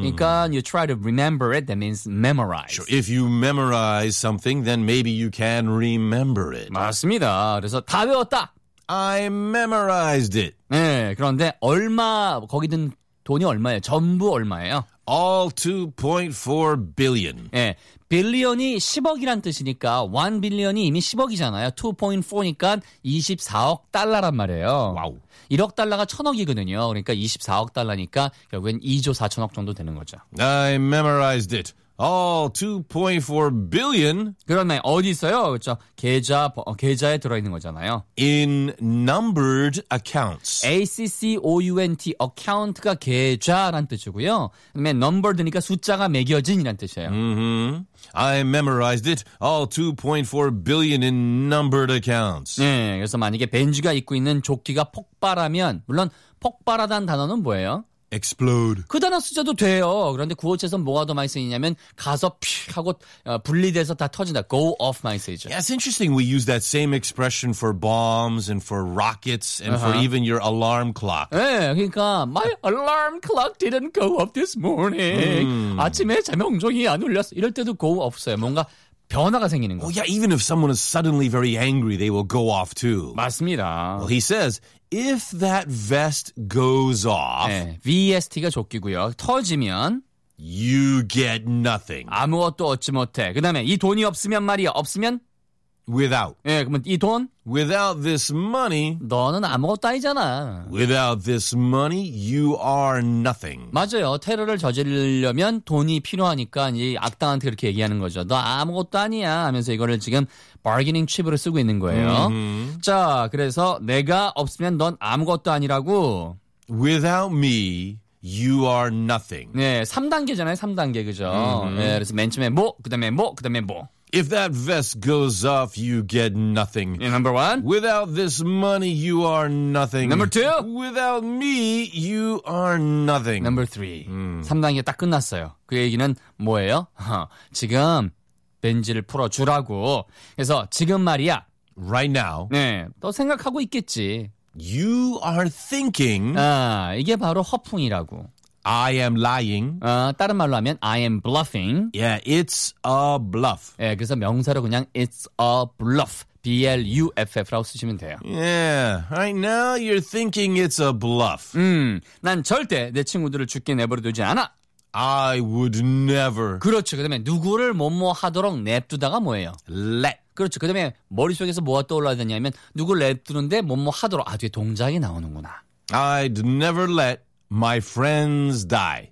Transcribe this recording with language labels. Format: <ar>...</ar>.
<ko>그러니까</ko> <en>you try to remember it, that means memorize. Sure. If you memorize something, then maybe you can remember it.</en> <ko>맞습니다. 그래서 다 외웠다.</ko> <en>I memorized it.</en> <ko>네, 그런데 얼마 거기든 돈이 얼마예요? 전부 얼마예요?</ko> <en>All 2.4 billion.</en> <ko>예. 네, 빌리언이 10억이란 뜻이니까 1 빌리언이 이미 10억이잖아요. 2.4니까 24억 달러란 말이에요. 와우. 1억 달러가 1000억이거든요. 그러니까 24억 달러니까 결국엔 2조 4천억 정도 되는 거죠.</ko> <en>I memorized it. All 2.4 billion.</en> <ko>그러네. 어디 있어요? 그렇죠. 계좌에 들어있는 거잖아요.</ko> <en>In numbered accounts.</en> <ko>A-C-C-O-U-N-T. Account가 계좌란 뜻이고요. 그다음에 numbered니까 숫자가 매겨진이란 뜻이에요.</ko> <en>Mm-hmm. I memorized it. All 2.4 billion in numbered accounts.</en> <ko>네. 그래서 만약에 벤즈가 입고 있는 조끼가 폭발하면, 물론 폭발하다는 단어는 뭐예요?</ko> <en>explode.</en> <ko>그 단어 쓰셔도 돼요. 그런데 구어체에서 뭐가 더 많이 쓰이냐면 가서 픽 하고 분리돼서 다 터진다. go off 많이 쓰이죠.</ko> <en>Yeah, it's interesting. We use that same expression for bombs and for rockets and for even your alarm clock.</en> <ko>네, 그러니까</ko> <en>my alarm clock didn't go off this morning.</en> <ko>아침에 자명종이 안 울렸어. 이럴 때도 go off 써요. 뭔가 변화가 생기는 거.</ko> <en>Oh, yeah, even if someone is suddenly very angry, they will go off too.</en> <ko>맞습니다.</ko> <en>Well, he says, if that vest goes off,</en> <ko>네, VST가 조끼고요. 터지면</ko> <en>you get nothing.</en> <ko>아무것도 얻지 못해. 그다음에 이 돈이 없으면 말이야. 없으면</ko> <en>without.</en> <ko>예, 네, 그러면 이 돈</ko> <en>without this money.</en> <ko>너는 아무것도 아니잖아.</ko> <en>Without this money, you are nothing.</en> <ko>맞아요. 테러를 저지르려면 돈이 필요하니까 이 악당한테 그렇게 얘기하는 거죠. 너 아무것도 아니야 하면서 이거를 지금 bargaining chip으로 쓰고 있는 거예요. Mm-hmm. 자, 그래서 내가 없으면 넌 아무것도 아니라고.</ko> <en>Without me, you are nothing.</en> <ko>네, 3단계잖아요. 3단계 그죠? 네, 그래서 맨 처음에 뭐, 그다음에 뭐, 그다음에 뭐.</ko> <en>If that vest goes off, you get nothing. Number one. Without this money, you are nothing. Number two. Without me, you are nothing. Number three.</en> <ko>3단계 딱 끝났어요. 그 얘기는 뭐예요? 지금 벤지를 풀어주라고. 그래서 지금 말이야.</ko> <en>Right now.</en> <ko>네. 또 생각하고 있겠지.</ko> <en>You are thinking.</en> <ko>아, 이게 바로 허풍이라고.</ko> <en>I am lying.</en> <ko>다른 말로 하면</ko> <en>I am bluffing. Yeah, it's a bluff.</en> <ko>예, 그래서 명사로 그냥</ko> <en>it's a bluff.</en> <ko>B-L-U-F-F라고 쓰시면 돼요.</ko> <en>Yeah, right now you're thinking it's a bluff.</en> <ko>난 절대 내 친구들을 죽게 내버려 두지 않아.</ko> <en>I would never.</en> <ko>그렇죠. 그 다음에 누구를 뭐뭐 하도록 냅두다가 뭐예요?</ko> <en>Let.</en> <ko>그렇죠. 그 다음에 머릿속에서 뭐가 떠올라야 되냐면 누구를 냅두는데 뭐뭐 하도록. 아, 뒤에 동작이 나오는구나.</ko> <en>I'd never let. My friends die.</en>